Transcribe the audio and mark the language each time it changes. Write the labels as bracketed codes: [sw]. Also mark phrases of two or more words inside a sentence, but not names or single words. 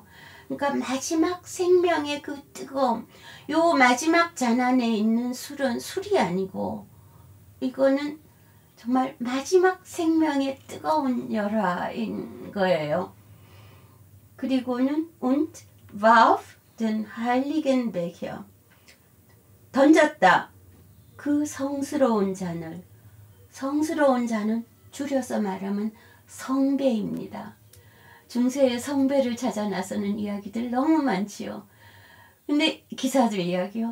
[ko] 그러니까 마지막 생명의 그 뜨거움, 요 마지막 잔 안에 있는 술은 술이 아니고 이거는 정말 마지막 생명의 뜨거운 열화인 거예요. [de] 그리고는 und warf den heiligen Becher 던졌다. [ko] 그 성스러운 잔을. 성스러운 잔은 줄여서 말하면 성배입니다. 중세의 성배를 찾아 나서는 이야기들 너무 많지요. 근데 기사들 이야기요.